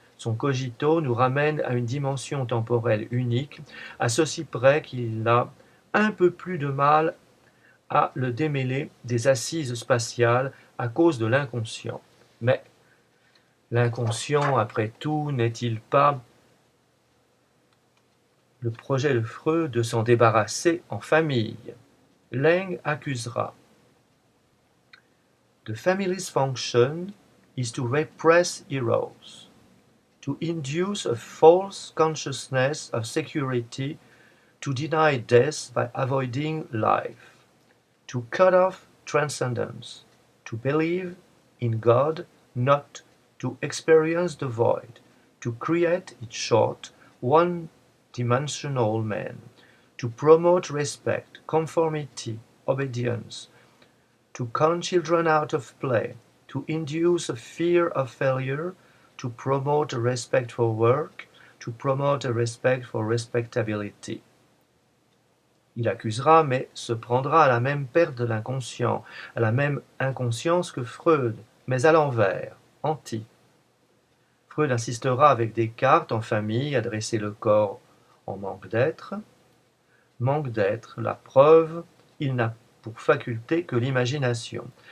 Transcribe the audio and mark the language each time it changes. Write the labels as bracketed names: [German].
[French] Son cogito nous ramène à une dimension temporelle unique, à ceci près qu'il a un peu plus de mal à le démêler des assises spatiales à cause de l'inconscient. Mais l'inconscient, après tout, n'est-il pas le projet de Freud de s'en débarrasser en famille? Laing accusera. [English] The family's function is to repress heroes, to induce a false consciousness of security, to deny death by avoiding life, to cut off transcendence, to believe in God, not to experience the void, to create, in short, one-dimensional man, to promote respect, conformity, obedience, to con children out of play, to induce a fear of failure, to promote a respect for work, to promote a respect for respectability. [French] Il accusera, mais se prendra à la même perte de l'inconscient, à la même inconscience que Freud, mais à l'envers, anti. Freud insistera avec Descartes en famille, adresser le corps en manque d'être. Manque d'être, la preuve, il n'a pour faculté que l'imagination.